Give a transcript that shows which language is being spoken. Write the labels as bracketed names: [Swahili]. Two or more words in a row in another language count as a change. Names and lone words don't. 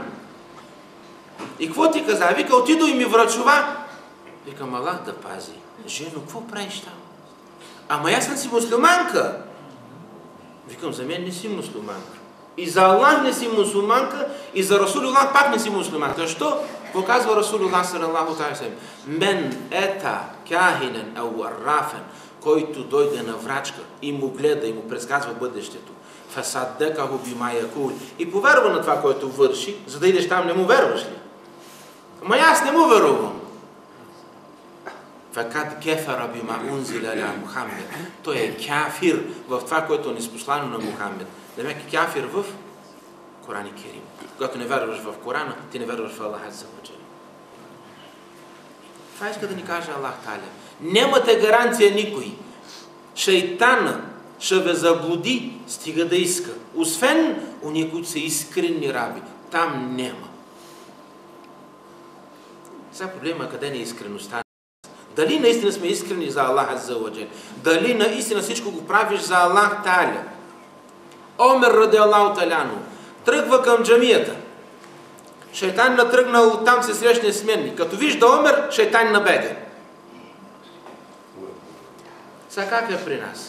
[Bulgarian] И какво ти каза? Вика, отидо и ми врачува. Викам, Аллах да пази. Жено, какво правиш там? Ама аз съм си мусулманка. Викам, за мен не си мусулманка. И за Аллах не си мусулманка, и за Расулуллах пак не си мусулманка. Защо? [Arabic] Показва رسول الله صلى الله عليه وسلم. من أتى كاهنا أو عرافا, [Bulgarian] който дойде на врачка и му гледа и му предсказва бъдещето. [Arabic] فصدقه بما يقول. [Bulgarian] И повярва на това, което върши, за да идеш там, не му верваш ли? Ама аз не му верувам. [Arabic] فقد كفر بما أنزل ل محمد. [Bulgarian] Той е кафир в това, което е неспослано на Мухаммед. Демек кафир в Коран и Керим. Когато не вярваш в Корана, ти не вярваш в [Arabic] الله عز وجل. [Bulgarian] Това иска да ни каже [Arabic] الله تعالى. [Bulgarian] Нямате гаранция никой. Шайтана ще ве заблуди, стига да иска. Освен уния, които са искрени раби. Там няма. Сега проблема е къде не е искреността. Дали наистина сме искрени за [Arabic] الله عز وجل? [Bulgarian] Дали наистина всичко го правиш за [Arabic] الله تعالى? [Bulgarian] Омер [Arabic] رضي الله عنه [Bulgarian] тръгва към джамията. Шайтан натръгнал, оттам се срещне с мен. Като вижда Омер, шайтан набега. Сега как е при нас?